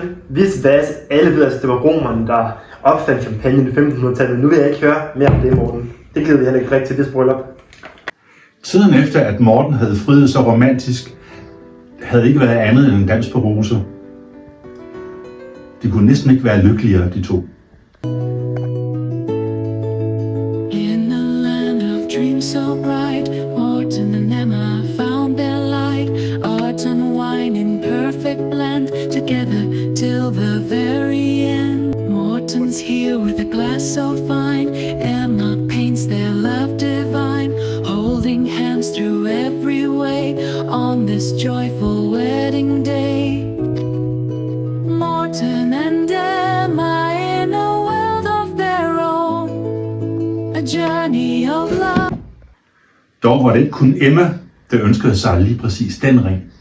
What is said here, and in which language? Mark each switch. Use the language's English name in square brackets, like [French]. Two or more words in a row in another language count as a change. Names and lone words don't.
[Danish] Hvis hvad, alle ved, at det var romerne, der opfandt champagne i 1500-tallet. Nu vil jeg ikke høre mere om det, Morten. Det gider vi heller ikke rigtig til det bryllup. Tiden efter, at Morten havde friet så romantisk, havde ikke været andet end en dans på roser. De kunne næsten ikke være lykkeligere, de to. [English] In a land of dreams so bright, Morten and Emma found their light. Art and wine in perfect blend, together till the very end. Morten's here with a glass so fine, Emma paints their love divine, holding hands through every way on this joyful wedding day. Morten and Emma in a world of their own, a journey of love. [Danish] Dog var det ikke kun Emma, der ønskede sig lige præcis den ring.